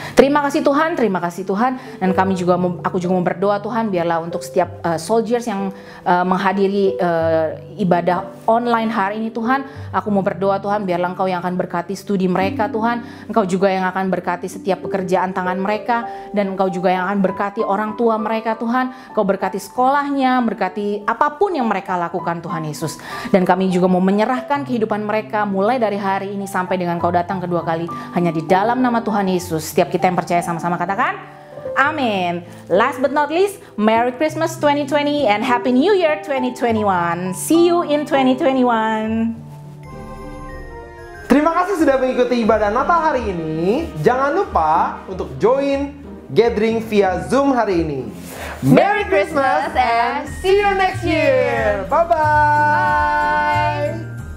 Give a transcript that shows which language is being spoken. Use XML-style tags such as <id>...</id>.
<id>Terima kasih Tuhan, dan aku juga mau berdoa Tuhan, biarlah untuk setiap soldiers yang menghadiri ibadah online hari ini Tuhan, aku mau berdoa Tuhan, biarlah Engkau yang akan berkati studi mereka Tuhan, Engkau juga yang akan berkati setiap pekerjaan tangan mereka, dan Engkau juga yang akan berkati orang tua mereka Tuhan, Engkau berkati sekolahnya, berkati apapun yang mereka lakukan Tuhan Yesus. Dan kami juga mau menyerahkan kehidupan mereka mulai dari hari ini sampai dengan Kau datang kedua kali, hanya di dalam nama Tuhan Yesus. Setiap kita yang percaya sama-sama katakan amin.</id> <en>Last but not least, Merry Christmas 2020 and Happy New Year 2021. See you in 2021.</en> <id>Terima kasih sudah mengikuti ibadah Natal hari ini. Jangan lupa untuk join gathering via Zoom hari ini.</id> <en>Merry Christmas and see you next year. Bye-bye.</en>